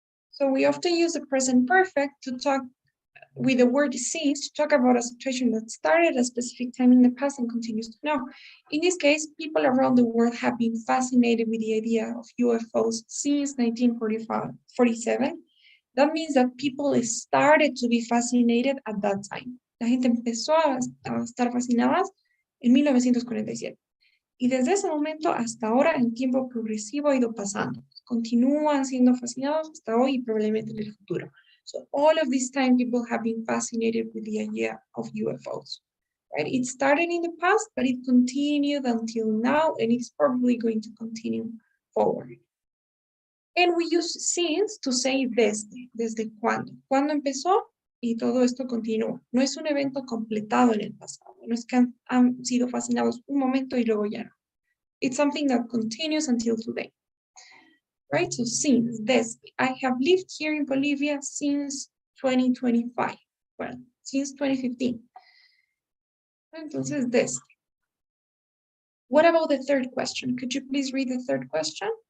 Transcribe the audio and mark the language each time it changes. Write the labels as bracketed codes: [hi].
[en] So we often use the present perfect to talk with the word since to talk about a situation that started at a specific time in the past and continues to now. In this case, people around the world have been fascinated with the idea of UFOs since 1947. That means that people started to be fascinated at that time. [es] La gente empezó a estar fascinadas en 1947. Y desde ese momento hasta ahora, en tiempo progresivo, ha ido pasando. Continúan siendo fascinados hasta hoy y probablemente en el futuro. [en] So all of this time, people have been fascinated with the idea of UFOs. Right? It started in the past, but it continued until now, and it's probably going to continue forward. And we use since to say desde cuándo. ¿Cuándo empezó? [es] Y todo esto continúa. No es un evento completado en el pasado. No es que han sido fascinados un momento y luego ya no. [en] It's something that continues until today. Right? So since, desde. I have lived here in Bolivia since 2025. Well, since 2015. Entonces, desde. What about the third question? Could you please read the third question?